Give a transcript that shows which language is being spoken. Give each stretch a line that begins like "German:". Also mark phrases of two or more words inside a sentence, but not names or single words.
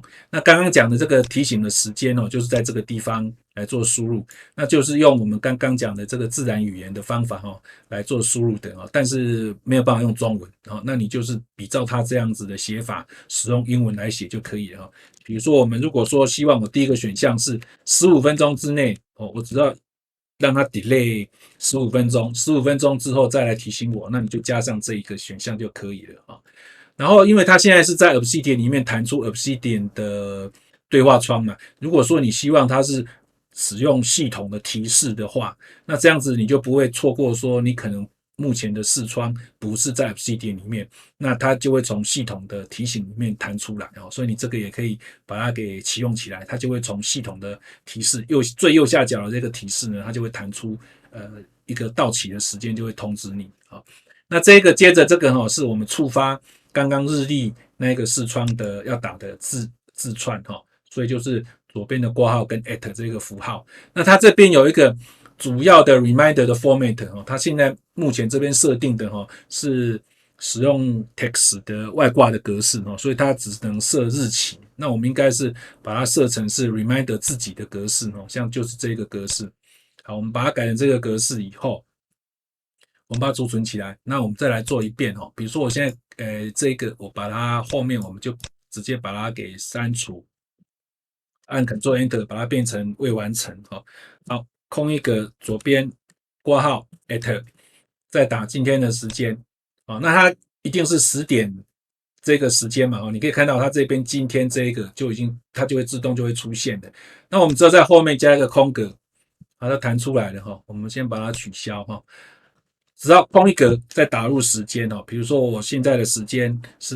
Chinese: 那剛剛講的這個提醒的時間就是在這個地方來做輸入，那就是用我們剛剛講的這個自然語言的方法來做輸入的但是沒有辦法用中文那你就是比照它這樣子的寫法，使用英文來寫就可以了比如說我們如果說希望我第一個選項是15分鐘之內我只要讓它 delay 15分鐘，15分鐘之後再來提醒我，那你就加上這一個選項就可以了然後因為它現在是在 Obsidian 裡面彈出 Obsidian 的對話窗嘛，如果說你希望它是使用系統的提示的話，那這樣子你就不會錯過說你可能目前的視窗不是在 Obsidian 裡面，那它就會從系統的提醒裡面彈出來所以你这個也可以把它給啟用起來，它就會從系統的提示最右下角的這個提示呢，它就會彈出一個到期的時間，就會通知你那這個接着這個是我們觸發剛剛日曆那個視窗的要打的字串所以就是左邊的括號跟 at 這個符號。那它這邊有一個主要的 reminder 的 format 它現在目前這邊設定的是使用 text 的外掛的格式所以它只能設日期。那我們應該是把它設成是 reminder 自己的格式像就是這個格式。好，我們把它改成這個格式以後，我們把它儲存起來。那我們再來做一遍比如說我現在這個我把它後面我們就直接把它給刪除，按 Ctrl Enter 把它變成未完成好，空一個左邊括號 at 再打今天的時間那它一定是10點這個時間嘛你可以看到它這邊今天這個就已經它就會自動就會出現的。那我們只要在後面加一個空格把它彈出來了我們先把它取消只要空一格再打入時間比如說我現在的時間是